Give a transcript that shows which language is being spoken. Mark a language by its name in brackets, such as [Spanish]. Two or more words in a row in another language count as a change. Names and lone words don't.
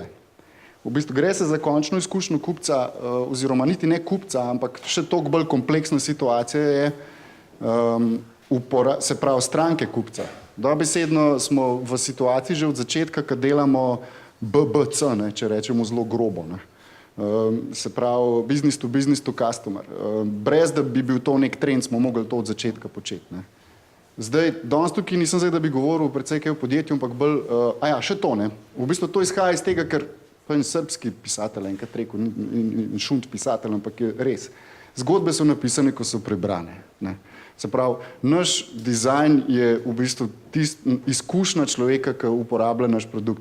[Slovenian] V bistvu gre se za končno izkušnjo kupca, oziroma niti ne kupca, ampak še toliko bolj kompleksna situacija je, se pravi stranke kupca. Dobesedno smo v situaciji že od začetka, ko delamo BBC, ne, če rečemo zelo grobo, ne. Se pravi [English] business to customer. [Slovenian] Brez da bi bil to nek trend, smo mogli to od začetka početi, ne. Zdaj, danes tukaj nisem zdaj, da bi govoril precej kaj o podjetju, ampak bolj, še to, ne. V bistvu to izhaja iz tega, ker to je en srbski pisatelj, enkrat rekel, in šunt pisatelj, ampak je res. Zgodbe so napisane, ko so prebrane, ne. Se pravi, naš dizajn je v bistvu izkušnja človeka, ki uporablja naš produkt.